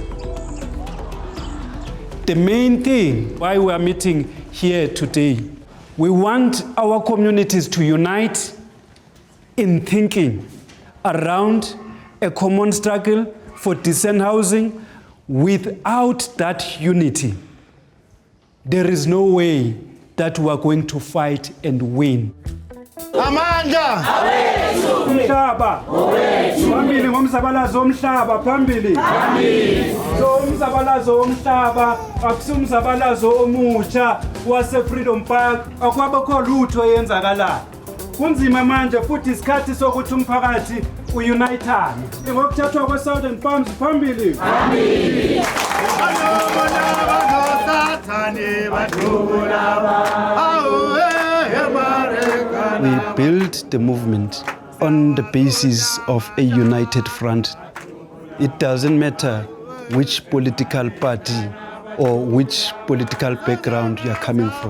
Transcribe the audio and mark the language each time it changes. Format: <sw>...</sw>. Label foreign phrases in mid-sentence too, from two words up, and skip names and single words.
<en>The main thing why we are meeting here today, We want our communities to unite in thinking around a common struggle for decent housing. Without that unity, there is no way that we are going to fight and win. Amandla</en> <zu>Umhlaba phambili ngomzabalazo omhlaba phambili so umzabalazo omhlaba akusumzabalazo omutsha wase Freedom Park akwabakho lutho yenzakalayo kunzima manje futhi isikhathi sokuthi umphakathi uyunitane ngokuthathwa kwe-Southern Farms phambili</zu> <en>We built the movement on the basis of a united front. It doesn't matter which political party or which political background you are coming from.</en>